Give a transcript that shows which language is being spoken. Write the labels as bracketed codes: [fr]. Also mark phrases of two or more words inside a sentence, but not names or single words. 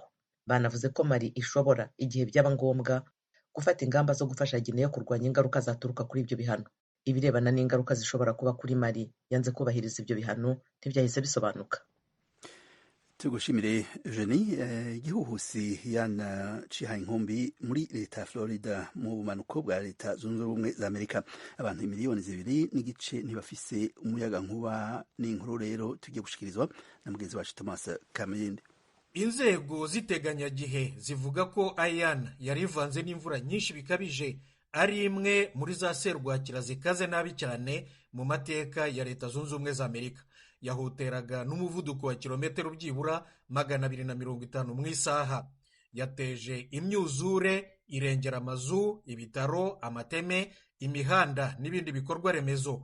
[rw] Banavuze ko Mali ishobora igihe byaba ngombwa gufata ingamba zo gufasha Guinea kurwanya ingaruka zaturuka kuri ibyo bihano. Ibirebana n'ingaruka zishobora kuba kuri Mali yanze kubahiriza ibyo bihano ntibyahise bisobanuka. Tugushimire Eugenie. [rn] Igihuhusi yana cihaye inkumbi muri leta ya Florida mu bumanuko bwa leta zunze ubumwe za Amerika. Abantu 2.2 miliyoni ntibafise umuyaga nkuba. Ni inkuru rero tugiye gushikirizwa na mugenzi wacu Thomas Kamende. [rw] Inzego ziteganyagihe zivuga ko Ian yari ivanze n'imvura nyinshi bikabije, ari imwe muri za serwakira zikaze nabi cyane mu mateka ya leta zunze ubumwe za Amerika. yahuteraga n'umuvuduko wa kilometero byibura 250 mu isaha. Yateje imyuzure, irengera amazu, ibitaro, amateme, imihanda n'ibindi bikorwa remezo.